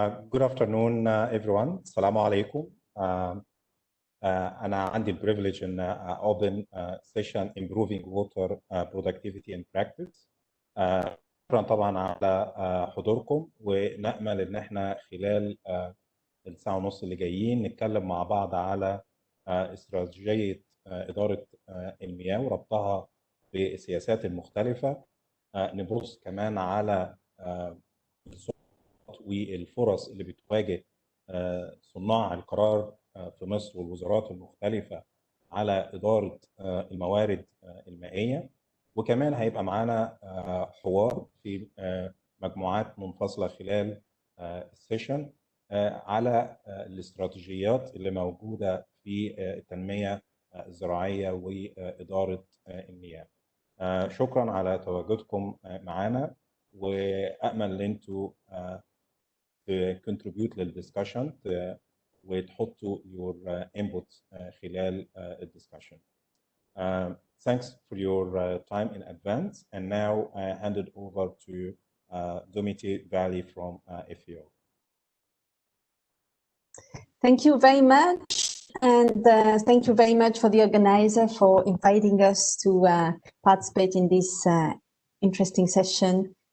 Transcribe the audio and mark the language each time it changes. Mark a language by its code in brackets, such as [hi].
[en] Good afternoon, everyone. [ar] Assalamu alaikum. أنا عندي [en] privilege [ar] إن [en] open session improving water productivity and practice. [ar] شكرا طبعا على حضوركم، ونأمل إن احنا خلال الساعة ونص اللي جايين نتكلم مع بعض على استراتيجية إدارة المياه وربطها بالسياسات المختلفة. نبص كمان على والفرص اللي بتواجه صناع القرار في مصر والوزارات المختلفة على إدارة الموارد المائية. وكمان هيبقى معانا حوار في مجموعات منفصلة خلال السيشن على الاستراتيجيات اللي موجودة في التنمية الزراعية وإدارة المياه. شكرا على تواجدكم معنا، وأأمل أن انتوا [en] contribute [ar] للدiscussion وتحطوا [en] your input [ar] خلال الدiscussion. [en] Thanks for your time in advance, and now I hand it over to Domiti Valley from FAO. Thank you very much, and thank you very much for the organizer for inviting us to participate in this interesting session.